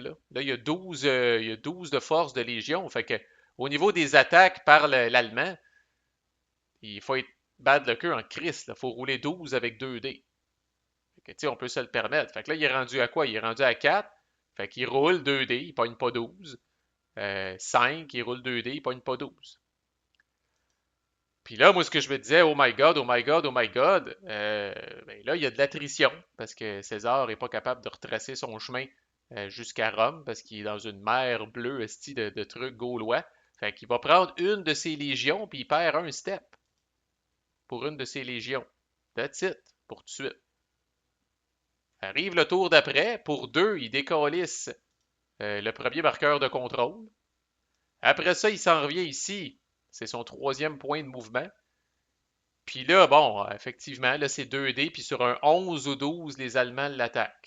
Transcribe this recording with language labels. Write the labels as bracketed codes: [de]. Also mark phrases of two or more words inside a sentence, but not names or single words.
[fr] Là, il y a 12 de force de légion. Fait que au niveau des attaques par l'Allemand, il faut être bad le queue en Christ. Il faut rouler 12 avec 2 dés. Fait que, on peut se le permettre. Fait que là, il est rendu à quoi? Il est rendu à 4. Fait qu'il roule 2 dés, il pogne pas 12. 5, il roule 2 dés, il pogne pas 12. Puis là, moi, ce que je me disais, [en] oh my God, oh my God, oh my God, [fr] ben là, il y a de l'attrition parce que César n'est pas capable de retracer son chemin jusqu'à Rome parce qu'il est dans une mer bleue esti de trucs gaulois. Fait qu'il va prendre une de ses légions puis il perd un step pour une de ses légions. [en] That's it, [fr] pour tout de suite. Arrive le tour d'après, pour deux, il décalisse le premier marqueur de contrôle. Après ça, il s'en revient ici. C'est son troisième point de mouvement. Puis là, bon, effectivement, là, c'est 2D, puis sur un 11 ou 12, les Allemands l'attaquent.